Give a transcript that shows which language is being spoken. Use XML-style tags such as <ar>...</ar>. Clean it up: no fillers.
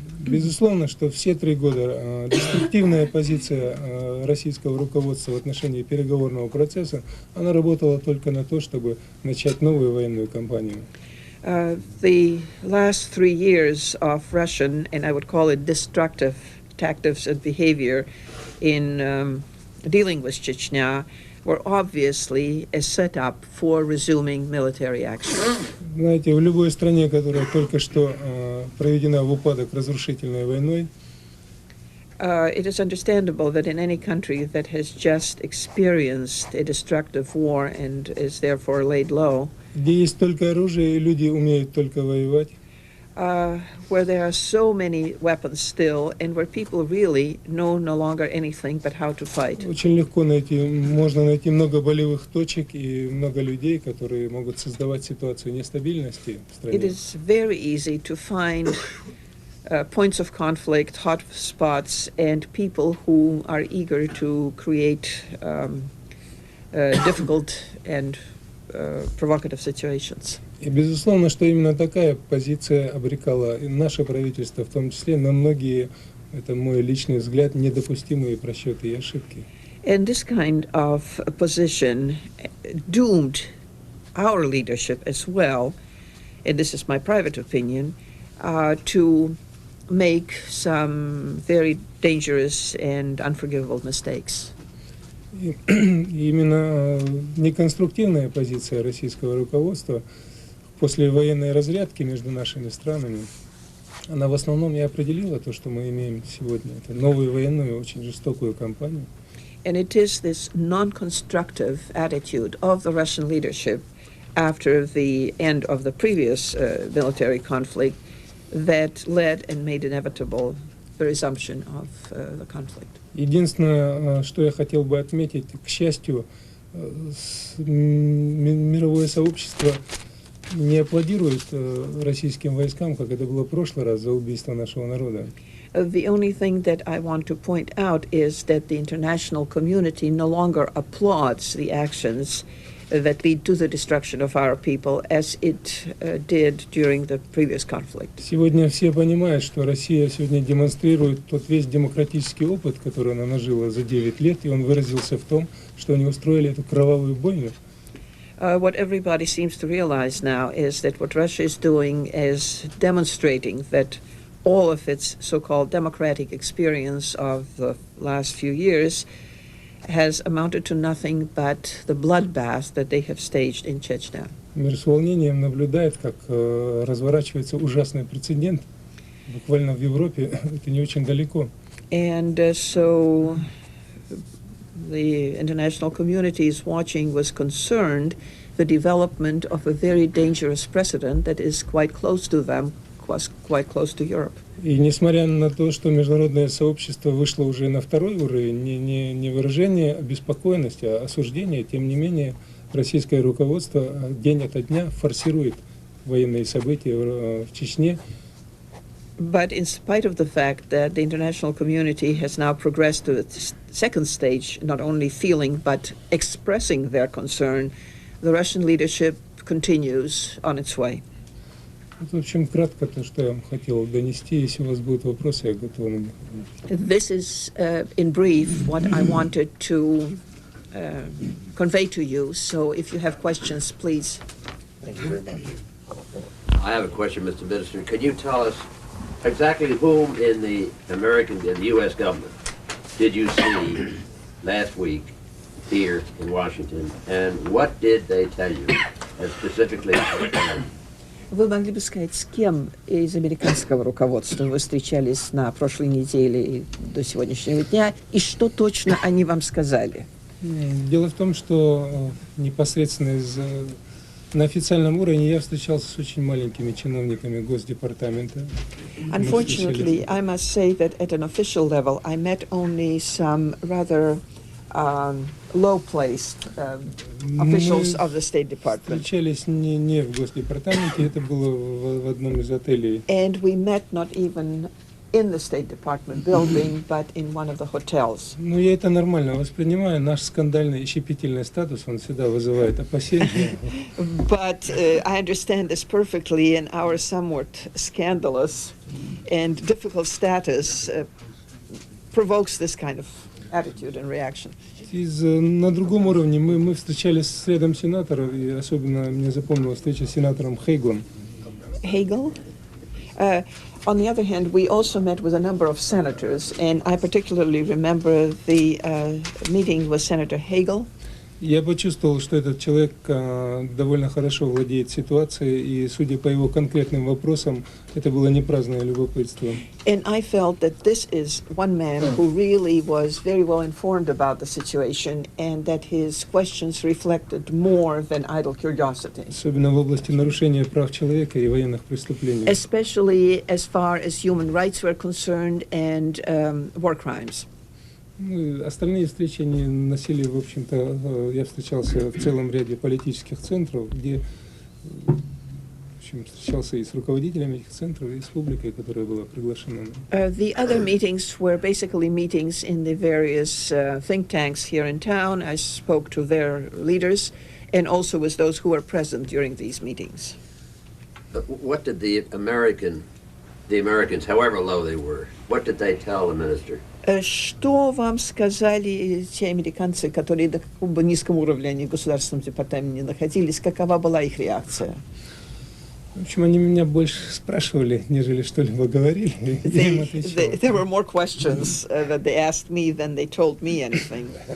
<ru>Безусловно, что все 3 года деструктивная позиция российского руководства в отношении переговорного процесса, она работала только на то, чтобы начать новую военную кампанию.</ru> <en>The last 3 years of Russian, and I would call it destructive tactics and behavior in dealing with Chechnya, were obviously a setup for resuming military action.</en> <ru>Знаете, в любой стране, которая только что проведена в упадок разрушительной войной,</ru> <en>It is understandable that in any country that has just experienced a destructive war and is therefore laid low,</en> <ru>где есть только оружие и люди умеют только воевать,</ru> <en>where there are so many weapons still, and where people really know no longer anything but how to fight.</en> <ru>Очень легко можно найти много болевых точек и много людей, которые могут создавать ситуацию нестабильности в</ru> <en>It</en> <ru>стране.</ru> <en>is very easy to find points of conflict, hot spots, and people who are eager to create difficult and provocative situations.</en> <ru>И безусловно, что именно такая позиция обрекала и наше правительство, в том числе, на многие, это мой личный взгляд, недопустимые просчеты и ошибки.</ru> <en>And this kind of position doomed our leadership as well, and this is my private opinion, to make some very dangerous and unforgivable mistakes.</en> <ru>И именно неконструктивная позиция российского руководства после военной разрядки между нашими странами, она в основном и определила то, что мы имеем сегодня. Это новую военную, очень жестокую кампанию.</ru> <en>And it is this non-constructive attitude of the Russian leadership after the end of the previous military conflict that led and made inevitable the resumption of the conflict.</en> <ru>Единственное, что я хотел бы отметить, к счастью, мировое сообщество не аплодирует российским войскам, как это было в прошлый раз, за убийство нашего народа.</ru> <en>The only thing that I want to point out is that the international community no longer applauds the actions that lead to the destruction of our people as it did during the previous conflict.</en> <ru>Сегодня все понимают, что Россия сегодня демонстрирует тот весь демократический опыт, который она нажила за 9 лет, и он выразился в том, что они устроили эту кровавую бойню.</ru> <en>What everybody seems to realize now is that what Russia is doing is demonstrating that all of its so-called democratic experience of the last few years has amounted to nothing but the bloodbath that they have staged in Chechnya.</en> <ru>Мир с волнением наблюдает, как разворачивается ужасный прецедент. Буквально в Европе, это не очень далеко.</ru> <en>And so the international community is watching with concern the development of a very dangerous precedent that is quite close to them, quite close to Europe.</en> <ru>И несмотря на то, что международное сообщество вышло уже на второй уровень, не выражение обеспокоенности, а осуждение, тем не менее российское руководство день ото дня форсирует военные события в Чечне.</ru> <en>But in spite of the fact that the international community has now progressed to the second stage, not only feeling but expressing their concern, the Russian leadership continues on its way.</en> <ru>В общем, кратко то, что я вам хотел донести. Если у вас будут вопросы, я готов на них.</ru> <en>This is, in brief, what I wanted to convey to you. So if you have questions, please. Thank you very much. I have a question, Mr. Minister. Could you tell us exactly whom in the U.S. government did you see last week here in Washington, and what did they tell you, and specifically?</en> <ru>Вы могли бы сказать, с кем из американского руководства вы встречались на прошлой неделе и до сегодняшнего дня, и что точно они вам сказали? Дело в том, что непосредственно на официальном уровне я встречался с очень маленькими чиновниками Госдепартамента.</ru> <en>Unfortunately, I must say that at an official level, I met only some rather low-placed officials of the State Department.</en> <ru>Встречались не в Госдепартаменте, это было в одном из отелей.</ru> <en>And we met not even in the State Department building, but in one of the hotels.</en> <ru>Ну, я это нормально воспринимаю. Наш скандальный и щепетильный статус, он всегда вызывает опасения.</ru> <en>But I understand this perfectly, and our somewhat scandalous and difficult status provokes this kind of attitude and reaction.</en> <ru>На другом уровне мы встречались с рядом сенаторов, и особенно мне запомнилась встреча с сенатором Хейглом.</ru> <en>Hagel? On the other hand, we also met with a number of senators, and I particularly remember the meeting with Senator Hagel.</en> <ru>Я почувствовал, что этот человек довольно хорошо владеет ситуацией, и, судя по его конкретным вопросам, это было не праздное любопытство.</ru> <en>And I felt that this is one man who really was very well informed about the situation and that his questions reflected more than idle curiosity,</en> <ru>Особенно в области нарушения прав человека и военных преступлений.</ru> <en>especially as far as human rights were concerned and war crimes.</en> <ru>Ну, остальные встречи они носили, в общем-то, я встречался в целом ряде политических центров, где в общем, встречался и с руководителями этих центров, и с публикой, которая была приглашена.</ru> <en>The other meetings were basically meetings in the various think tanks here in town. I spoke to their leaders and also with those who were present during these meetings. What did the Americans, however low they were, what did they tell the minister?</en> <ru>Что вам сказали те американцы, которые до какого бы низкого уровня они в Государственном департаменте не находились? Какова была их реакция? В общем, они меня больше спрашивали, нежели что-либо говорили. Я им отвечал.</ru> <en>There were more questions that they asked me than they told me anything.</en>